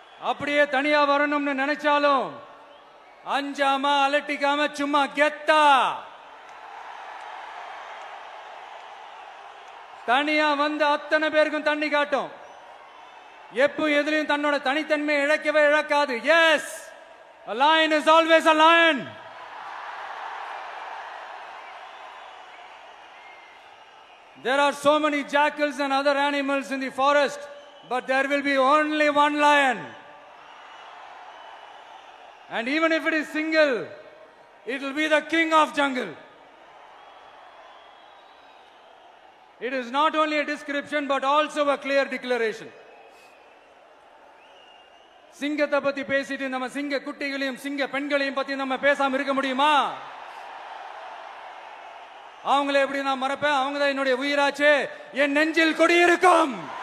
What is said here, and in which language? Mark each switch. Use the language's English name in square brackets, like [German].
[Tamil] அப்படியே தனியா வரணும்னு நினைச்சாலும் அஞ்சாம அலட்டிக்காம சும்மா கெத்தா தனியா வந்து அத்தனை பேருக்கும் தண்ணி காட்டும். எப்ப எதிலையும் தன்னோட தனித்தன்மையை இழக்கவே இழக்காது. [English] Yes, a lion is always a lion. There are so many jackals and other animals in the forest, but there will be only one lion. And even if it is single, it will be the king of jungle. It is not only a description but also a clear declaration. [Tamil] சிங்கத்தை பத்தி பேசிட்டு நம்ம சிங்க குட்டிகளையும் சிங்க பெண்களையும் பத்தி நம்ம பேசாம இருக்க முடியுமா? அவங்களை எப்படி நான் மறப்பேன்? அவங்க தான் என்னுடைய உயிராச்சு, என் நெஞ்சில் குடியிருக்கும்.